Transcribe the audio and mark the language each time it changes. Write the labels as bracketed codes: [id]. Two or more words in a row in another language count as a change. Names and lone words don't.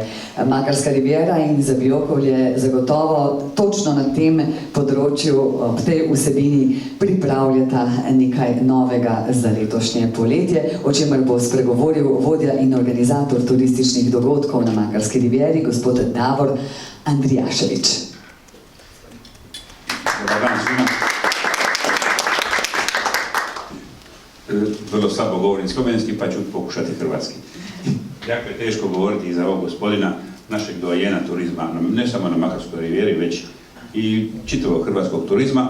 [sl] Makarska riviera in Zabiokovlje zagotovo točno na tem področju, ob tej vsebini pripravljata nekaj novega za letošnje poletje, o čemer bo spregovoril vodja in organizator turističnih dogodkov na Makarski rivieri, gospod Davor Andrijašević. [hr] Dobar dan svima. Vrlo slabo govorim slovenski, pa ću pokušati hrvatski. Jako je teško govoriti za ovog gospodina, našeg doajena turizma, ne samo na Makarskoj rivijeri, već i čitavog hrvatskog turizma.